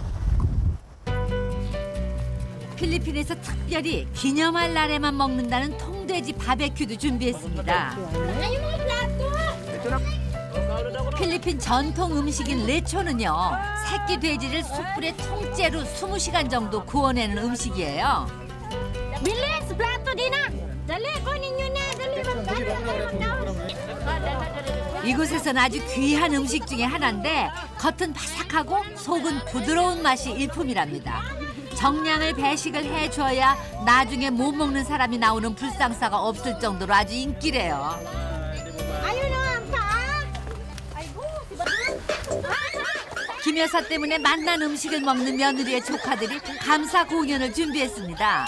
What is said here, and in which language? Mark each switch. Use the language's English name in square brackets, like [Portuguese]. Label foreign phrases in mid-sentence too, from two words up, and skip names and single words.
[Korean] 필리핀에서 특별히 기념할 날에만 먹는다는 통돼지 바베큐도 준비했습니다. 필리핀 전통 음식인 레초는요, 새끼 돼지를 숯불에 통째로 20시간 정도 구워내는 음식이에요. [Filipino] Bilis, plato din na. Dali, kunin nyo na. Dali, [Korean] 이곳에서는 아주 귀한 음식 중에 하나인데 겉은 바삭하고 속은 부드러운 맛이 일품이랍니다. 정량을 배식을 해줘야 나중에 못 먹는 사람이 나오는 불상사가 없을 정도로 아주 인기래요. 김 여사 때문에 맛난 음식을 먹는 며느리의 조카들이 감사 공연을 준비했습니다.